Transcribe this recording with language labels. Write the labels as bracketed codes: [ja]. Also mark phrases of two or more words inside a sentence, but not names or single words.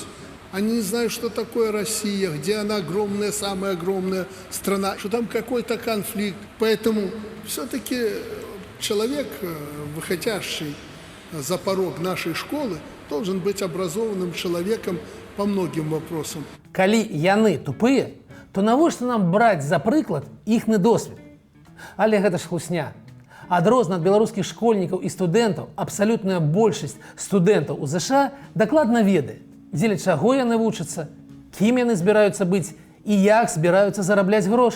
[ru] Они не знают, что такое Россия, где она огромная, самая огромная страна, что там какой-то конфликт. Поэтому все-таки человек, выходящий за порог нашей школы, должен быть образованным человеком по многим вопросам. [be] Калі яны тупыя, то навошта нам браць за прыклад іхны досвед? Але гэта ж хлусня. Адрозна ад беларускіх школьнікаў і студэнтаў абсалютная большасць студэнтаў у ЗША дакладна ведае, дзеля чаго яны вучацца, кім яны збіраюцца быць і як збіраюцца зарабляць грошы.